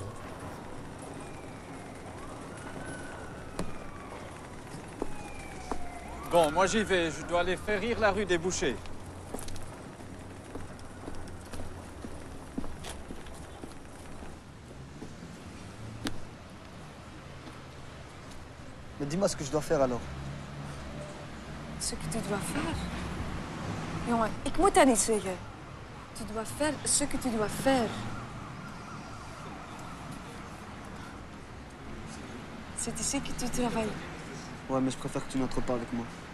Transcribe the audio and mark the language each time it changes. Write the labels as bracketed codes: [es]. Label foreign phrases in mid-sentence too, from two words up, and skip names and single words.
[fr] Bon, moi j'y vais, je dois aller ferrir la rue des Bouchers. Mais dis-moi ce que je dois faire alors. Ce que tu dois faire? [nl] Jongen, ik moet dat niet zeggen. [fr] Tu dois faire ce que tu dois faire. C'est ici que tu travailles. Ouais, mais je préfère que tu n'entres pas avec moi.